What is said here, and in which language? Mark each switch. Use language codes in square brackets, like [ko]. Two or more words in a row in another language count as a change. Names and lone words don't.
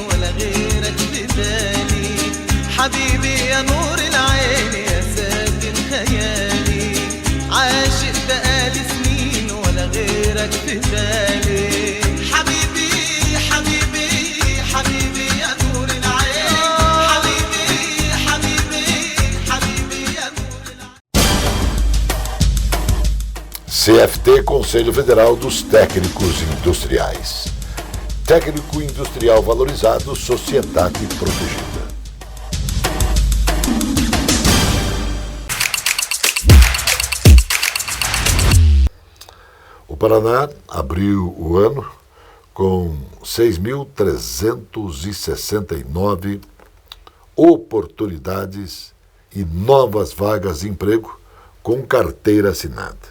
[ar] ولا غيرك في بالي حبيبي يا نور العين يا ساكن خيالي عاشق بقالي سنين ولا غيرك في بالي حبيبي حبيبي حبيبي يا نور العين حبيبي حبيبي حبيبي يا نور العين. [pt] CFT Conselho Federal dos Técnicos Industriais. Técnico industrial valorizado, sociedade protegida. O Paraná abriu o ano com 6.369 oportunidades e novas vagas de emprego com carteira assinada.